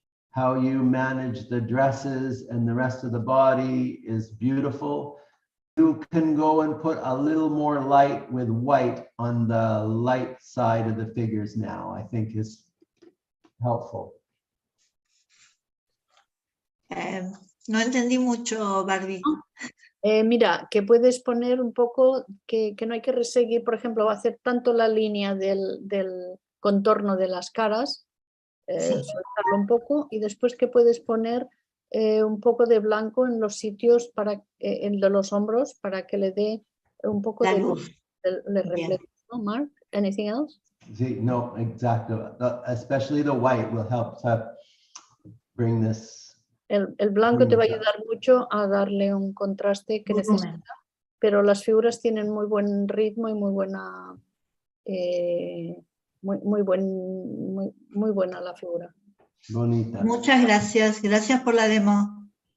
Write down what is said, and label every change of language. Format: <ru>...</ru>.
<en>How you manage the dresses and the rest of the body is beautiful. You can go and put a little more light with white on the light side of the figures now, I think is helpful.</en> <es>No entendí mucho, Barbie. Mira, que puedes poner un poco, que no hay que reseguir, por ejemplo, hacer tanto la línea del contorno de las caras, soltarlo un poco, y después que puedes poner un poco de blanco en los sitios, en los hombros, para que le dé un poco de luz. Le refleje, ¿no, Mark?</es> <en>Anything else?</en> <es>Sí, no, exactly.</es> <en>Especially the white will help to bring this.</en> <es>El blanco te va a ayudar mucho a darle un contraste que necesita, pero las figuras tienen muy buen ritmo y muy buena, muy buena la figura. Bonita. Muchas gracias, gracias por la demo.</es>